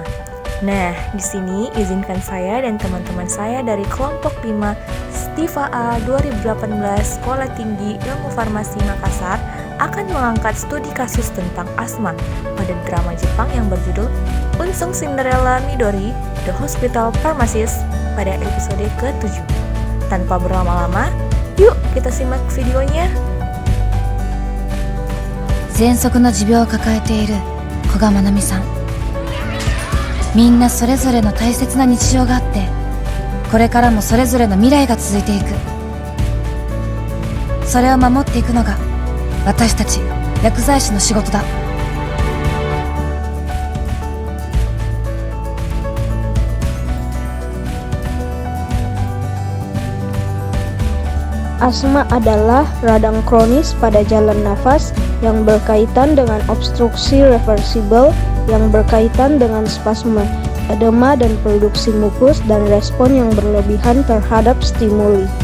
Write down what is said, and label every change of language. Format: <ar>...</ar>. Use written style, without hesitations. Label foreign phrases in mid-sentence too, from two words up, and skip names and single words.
<id>Nah, di sini izinkan saya dan teman-teman saya dari kelompok 5 Stiva A 2018 Sekolah Tinggi Ilmu Farmasi Makassar akan mengangkat studi kasus tentang asma pada drama Jepang yang berjudul Unsung Cinderella Midori, The Hospital Pharmacist pada episode ke-7. Tanpa berlama-lama, yuk kita simak videonya.</id> <ja>喘息の持病を抱えている古賀愛美さん。みんなそれぞれの大切な日常があって、これからもそれぞれの未来が続いていく。それを守っていくのが私たち薬剤師の仕事だ。</ja> <id>Asma adalah radang kronis pada jalan nafas yang berkaitan dengan obstruksi reversibel yang berkaitan dengan spasme, edema dan produksi mukus dan respon yang berlebihan terhadap stimuli.</id>